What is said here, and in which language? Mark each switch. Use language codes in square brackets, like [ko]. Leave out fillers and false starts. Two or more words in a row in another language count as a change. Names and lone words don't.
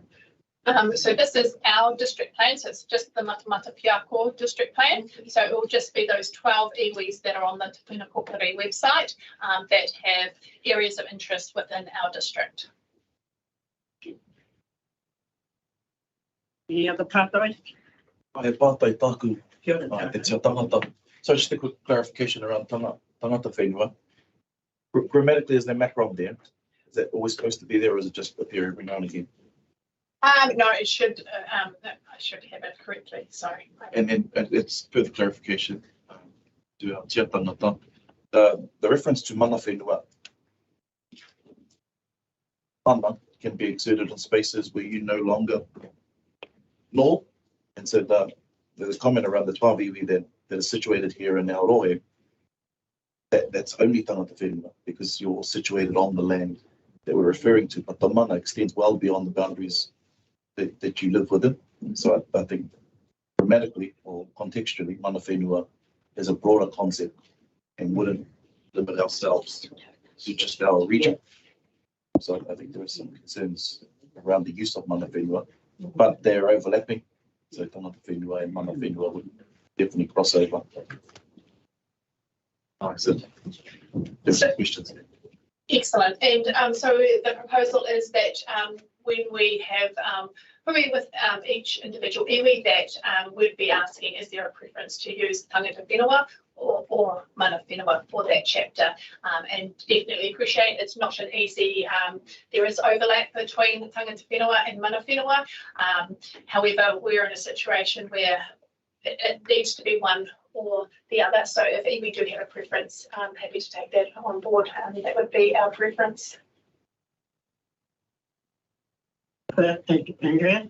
[en] So this is our district plan, so it's just the Matamata-Piako district plan. So it will just be those 12 iwis that are on the Te Puna Pukari website that have areas of interest within our district. Any other pātai? [mi] Ai pātai tāku, Kia ora. te tia tangata. [en] So just a quick clarification around [mi] tangata whenua. [en] Grammatically, is there macron there? Is that always supposed to be there, or is it just appear every now and again? No, it should. I should have it correctly. Sorry. And then it's further clarification to our [mi] tia tangata. [en] The reference to Manawhenua, mana can be exerted in spaces where you no longer know. And so there's a comment around the 12 iwi that is situated here in Aotearoa. That's only [mi] tangata whenua [en] because you're situated on the land that we're referring to, but the mana extends well beyond the boundaries that you live within. So I think grammatically or contextually, Manawhenua is a broader concept and wouldn't limit ourselves to just our region. So I think there are some concerns around the use of Manawhenua, but they're overlapping. So [mi] tangata whenua [en] and Manawhenua would definitely cross over. So there's some questions there. Excellent. And so the proposal is that when we have probably with each individual iwi that we'd be asking, is there a preference to use [mi] tangata whenua [en] or Manawhenua for that chapter? And definitely appreciate it's not an easy, there is overlap between [mi] tangata whenua [en] and Manawhenua. However, we're in a situation where it needs to be one or the other. So if we do have a preference, I'm happy to take that on board. That would be our preference. Thank you, Andrea.